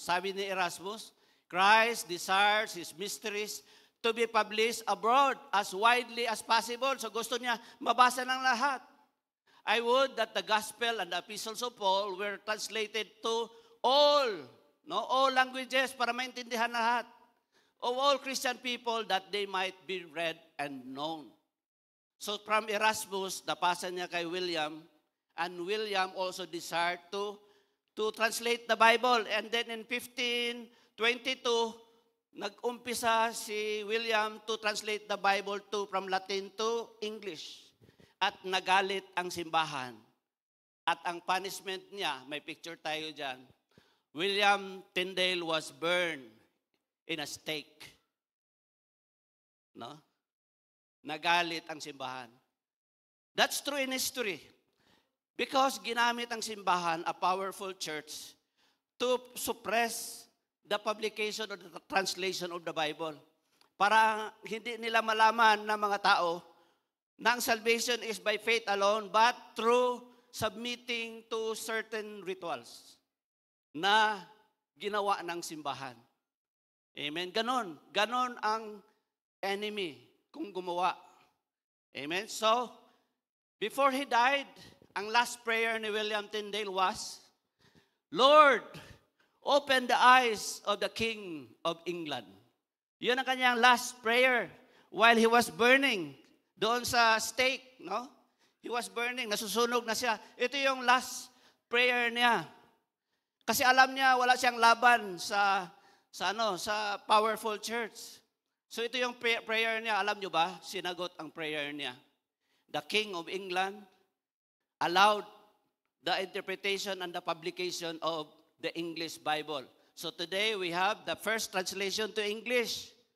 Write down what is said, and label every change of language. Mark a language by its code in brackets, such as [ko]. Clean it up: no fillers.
[tl] Sabi ni [en] Erasmus, Christ desires His mysteries to be published abroad as widely as possible. [tl] So gusto niya mabasa ng lahat. [en] I would that the gospel and the epistles of Paul were translated to all languages [tl] para maintindihan lahat [en] of all Christian people that they might be read and known. So from Erasmus, [tl] napasa niya kay [en] William, and William also desired to translate the Bible. And then in 1522, [tl] nag-umpisa si [en] William to translate the Bible from Latin to English. [tl] At nagalit ang simbahan. At ang punishment niya, may picture tayo dyan, [en] William Tyndale was burned in a stake. No? [tl] Nagalit ang simbahan. [en] That's true in history. Because [tl] ginamit ang simbahan, [en] a powerful church, to suppress the publication or the translation of the Bible. [tl] Para hindi nila malaman ng mga tao na ang [en] salvation is by faith alone, but through submitting to certain rituals [tl] na ginawa ng simbahan. Amen? Ganon. Ganon ang enemy kung gumawa. Amen? [en] So, before he died, [tl] ang last prayer ni [en] William Tyndale was, Lord, open the eyes of the King of England. [tl] Yun ang kanyang [en] last prayer while he was burning [tl] doon sa [en] stake, no? He was burning, [tl] nasusunog na siya. Ito yung last prayer niya. Kasi alam niya wala siyang laban sa powerful church. So ito yung prayer niya, alam niyo ba? Sinagot ang prayer niya. [en] The King of England allowed the interpretation and the publication of the English Bible. So today we have the first translation to English.